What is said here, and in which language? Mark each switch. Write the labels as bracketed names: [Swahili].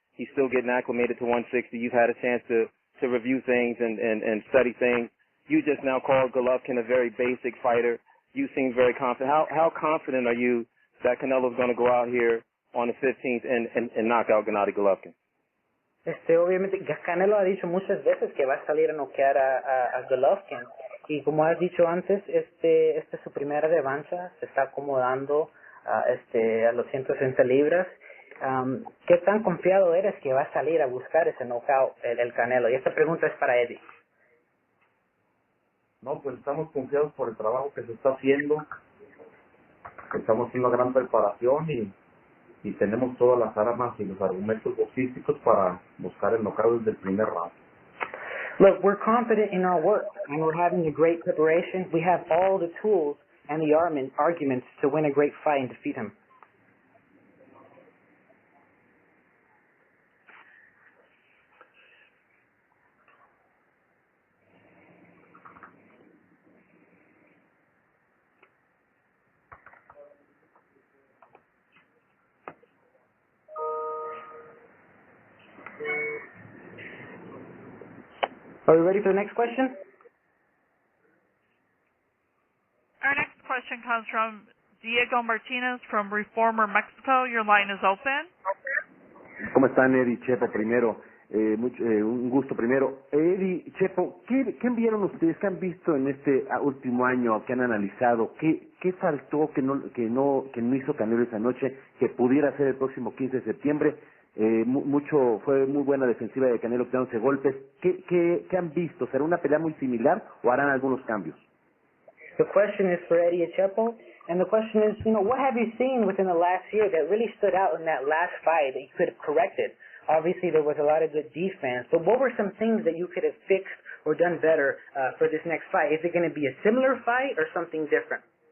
[English] He's still getting acclimated to 160. You've had a chance to review things and study things. You just now called Golovkin a very basic fighter. You seem very confident. How confident are you that Canelo's going to go out here on the 15th and knock out Gennady Golovkin? [Spanish] Obviamente, Canelo ha dicho muchas veces que va a salir a noquear a Golovkin. Y como has dicho antes, esta es su primera revancha, se está acomodando a los 160 libras. ¿Qué tan confiado eres que va a salir a buscar ese knockout el Canelo? Y esta pregunta es para Eddie. No, pues estamos confiados por el trabajo que se está haciendo. Estamos haciendo una gran preparación y tenemos todas las armas y los argumentos boxísticos para buscar el knockout desde el primer round. [English] Look, we're confident in our work, and we're having a great preparation. We have all the tools and the arguments to win a great fight and defeat him. Are we ready for the next question? Our next question comes from Diego Martinez from Reformer, Mexico. Your line is open. [Spanish] ¿Cómo están, Edddy, Chepo, primero? Un gusto primero. Edddy, Chepo, ¿qué vieron ustedes, qué han visto en este último año, que han analizado? ¿Qué faltó que no hizo Canelo esa noche, que pudiera ser el próximo 15 de septiembre? Fue muy buena defensiva de Canelo, quitándose golpes. ¿Qué han visto? ¿Será una pelea muy similar o harán algunos cambios? [English] The question is for Edddy Chepo, and the question is, what have you seen within the last year that really stood out in that last fight that you could have corrected? Obviously, there was a lot of good defense, but what were some things that you could have fixed or done better for this next fight? Is it going to be a similar fight or something different?